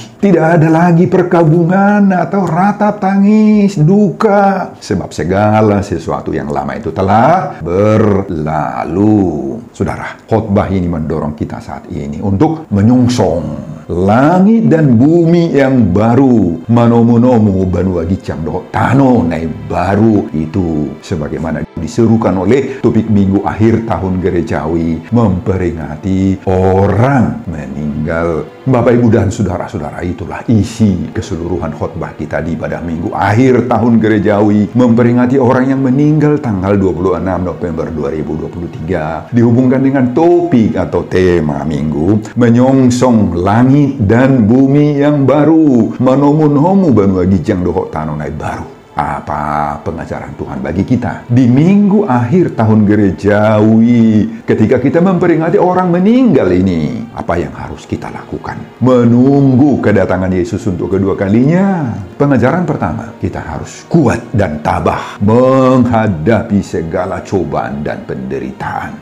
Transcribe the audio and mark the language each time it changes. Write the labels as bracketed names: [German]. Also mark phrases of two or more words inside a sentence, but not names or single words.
[Indonesian] Tidak ada lagi perkabungan atau ratap tangis, duka, sebab segala sesuatu yang lama itu telah berlalu. Saudara, khotbah ini mendorong kita saat ini untuk menyongsong langit dan bumi yang baru, [Batak Toba] manomonomo banua gicam doh tano nai baru [Indonesian] itu, sebagaimana diserukan oleh topik minggu akhir tahun gerejawi memperingati orang meninggal. Bapak, Ibu, dan Saudara-saudara, itulah isi keseluruhan khotbah kita di pada minggu akhir tahun gerejawi memperingati orang yang meninggal tanggal 26 November 2023, dihubungkan dengan topik atau tema minggu menyongsong langit dan bumi yang baru, [Batak Toba] manomunhomu banua gijang dohok tanonai baru. [Indonesian] Apa pengajaran Tuhan bagi kita di minggu akhir tahun gerejawi ketika kita memperingati orang meninggal ini? Apa yang harus kita lakukan? Menunggu kedatangan Yesus untuk kedua kalinya. Pengajaran pertama, kita harus kuat dan tabah menghadapi segala cobaan dan penderitaan.